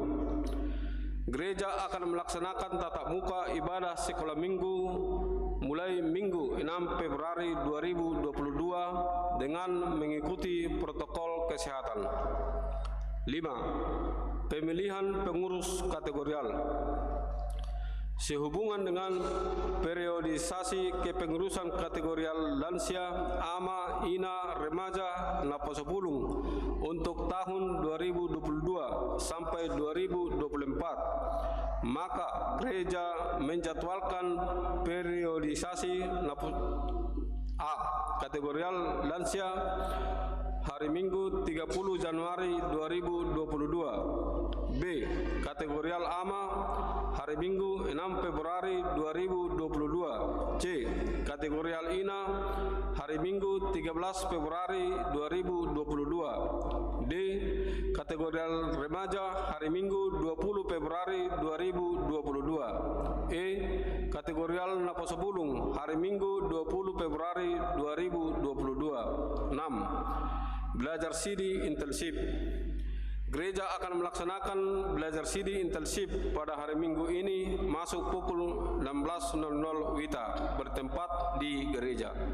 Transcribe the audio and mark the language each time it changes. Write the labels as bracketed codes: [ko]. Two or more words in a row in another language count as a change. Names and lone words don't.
[id] Gereja akan melaksanakan tatap muka ibadah sekolah minggu mulai Minggu 6 Februari 2022 dengan mengikuti protokol kesehatan. 5. Pemilihan pengurus kategorial. Sehubungan dengan periodisasi kepengurusan kategorial lansia, ama, ina, remaja, naposopulung untuk tahun 2022 sampai 2024, maka gereja menjadwalkan periodisasi kategorial lansia hari Minggu 30 Januari 2022. B. Kategorial ama hari Minggu 6 Februari 2022. C. Kategorial ina hari Minggu 13 Februari 2022. D. Kategorial remaja hari Minggu 20 Februari 2022. E. Kategorial naposopulung hari Minggu 20 Februari 2022. 6. Belajar CD intensif. Gereja akan melaksanakan belajar CD intensif pada hari Minggu ini masuk pukul 16.00 WITA bertempat di gereja.